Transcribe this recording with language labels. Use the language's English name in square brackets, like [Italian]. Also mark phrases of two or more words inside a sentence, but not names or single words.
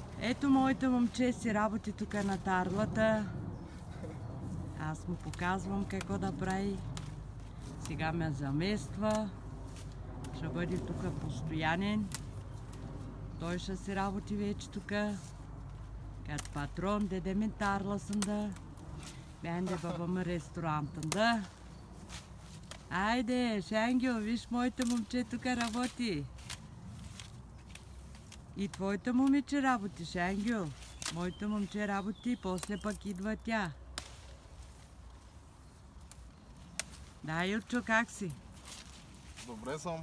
[Bulgarian] Ето моите момче си работи тук на тарлата. Аз му показвам какво да прави. Сега ме замества. Ще бъде тук постоянен. Той ще си работи вече тук. Като патрон, [Turkish] dede mi tarlasında. Ben de babamın restoranında. Haydi Şengül, [Bulgarian] виж моите момче тук работи. И твоята момиче работи, Шенгюл. Моето момче работи, после пък идва тя. Да, Юрчо, как си? Добре съм.